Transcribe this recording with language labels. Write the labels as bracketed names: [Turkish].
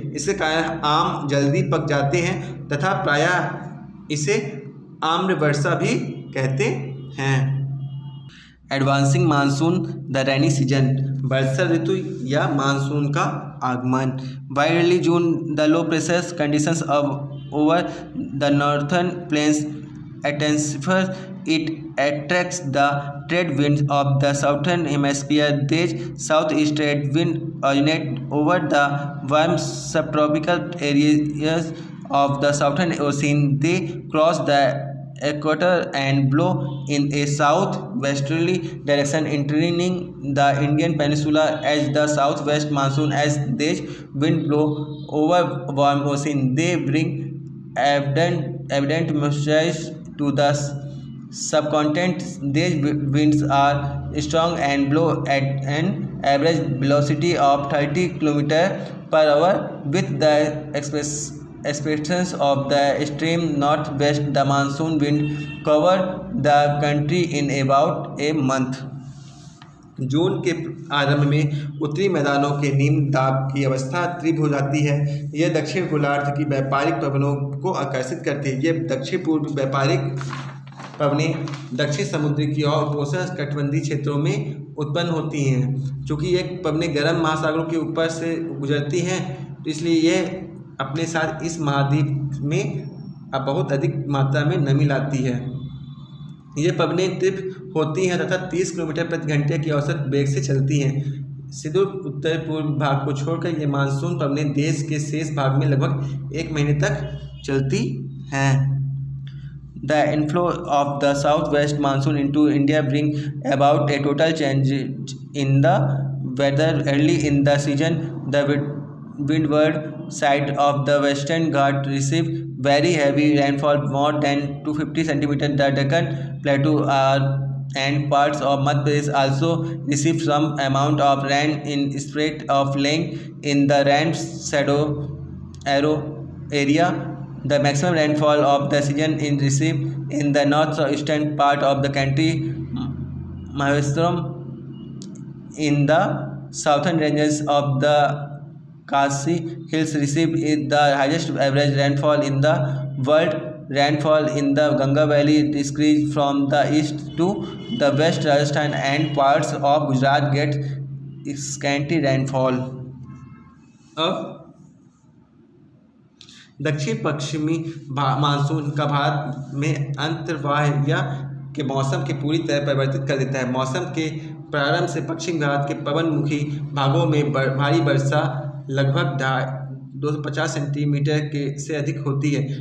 [Hindi] इसके कारण आम जल्दी पक जाते हैं तथा प्रायः इसे आम्र वर्षा भी कहते हैं। [English] advancing monsoon, the rainy season, [Hindi] वर्षा ऋतु या मानसून का आगमन। [English] By early June the low pressure conditions over the northern plains intensifies. It attracts the trade winds of the southern hemisphere. These southeast trade winds originate over the warm subtropical areas of the southern ocean. They cross the equator and blow in a southwesterly direction, entering the Indian peninsula as the southwest monsoon. As these winds blow over warm ocean, they bring evident moisture to the subcontinent. These winds are strong and blow at an average velocity of 30 km/h. With the expectations of the extreme northwest, the monsoon wind cover the country in about a month. [Hindi] जून के आरंभ में उत्तरी मैदानों के निम्न दाब की अवस्था तीव्र हो जाती है। यह दक्षिण गोलार्ध की व्यापारिक पवनों को आकर्षित करती है। यह दक्षिण पूर्व व्यापारिक पवनें दक्षिण समुद्र की और उपोष्ण कटिबंधीय क्षेत्रों में उत्पन्न होती हैं। चूँकि ये पवनें गर्म महासागरों के ऊपर से गुजरती हैं, तो इसलिए ये अपने साथ इस महाद्वीप में बहुत अधिक मात्रा में नमी लाती है। ये पवनें तीव्र होती हैं तथा 30 किलोमीटर प्रति घंटे की औसत वेग से चलती हैं। सुदूर उत्तर पूर्व भाग को छोड़कर ये मानसून पवनें देश के शेष भाग में लगभग 1 महीने तक चलती हैं। [English] The inflow of the south west monsoon into India bring about a total change in the weather early in the season. The windward side of the Western Ghat receive very heavy rainfall, more than 250 cm. The Deccan Plateau and parts of Madhya Pradesh also receive some amount of rain in spite of laying in the rain shadow area. The maximum rainfall of the season is received in the northeastern part of the country, Maharashtra. In the southern ranges of the Khasi Hills receive the highest average rainfall in the world. Rainfall in the Ganga Valley decreases from the east to the west. Rajasthan and parts of Gujarat get scanty rainfall. [Hindi] अब दक्षिण पश्चिमी monsoon का भारत में अंतर्वाहिया के मौसम के पूरी तरह परिवर्तित कर देता है। मौसम के प्रारंभ से पश्चिम घाट के पवनमुखी भागों में भारी वर्षा लगभग 250 सेंटीमीटर के से अधिक होती है।